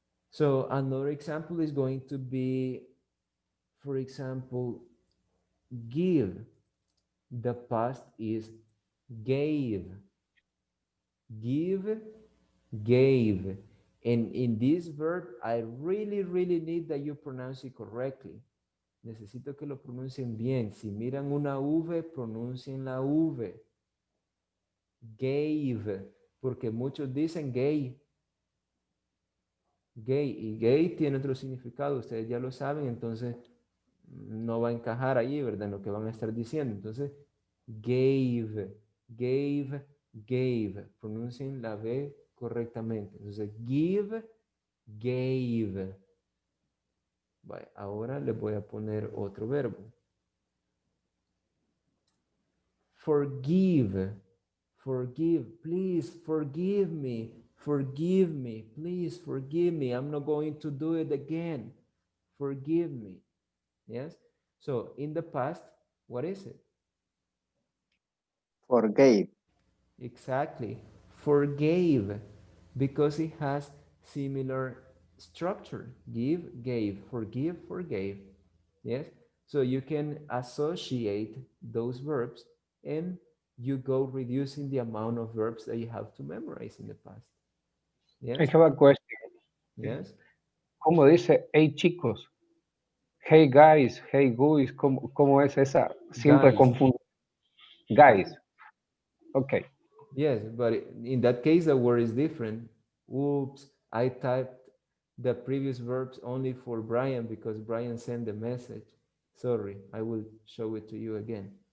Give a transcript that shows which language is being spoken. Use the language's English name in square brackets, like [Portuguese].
[English] So another example is going to be, for example, give. The past is gave. Give, gave. And in this verb, I really, really need that you pronounce it correctly. [Spanish] Necesito que lo pronuncien bien. Si miran una V, pronuncien la V. Gave, porque muchos dicen gay. Gay, y gay tiene otro significado, ustedes ya lo saben, entonces no va a encajar ahí, ¿verdad? En lo que van a estar diciendo. Entonces, gave, gave, gave. Pronuncien la V correctamente. Entonces, give, gave. Vale, ahora les voy a poner otro verbo. [English] Forgive, forgive, please forgive me, please forgive me. I'm not going to do it again. Forgive me. Yes? So, in the past, what is it? Forgave. Exactly. Forgave, because it has similar structure. Give, gave, forgive, forgave. Yes? So you can associate those verbs and you go reducing the amount of verbs that you have to memorize in the past. I Yes? have a question. Yes? [Spanish] ¿Cómo dice, hey chicos? [English] Hey guys, hey guys, [Spanish] ¿cómo es esa? Siempre [English] Guys. [Spanish] confundo. [English] Guys. Okay. Yes, but in that case, the word is different. Oops, I typed the previous verbs only for Brian because Brian sent the message. Sorry, I will show it to you again.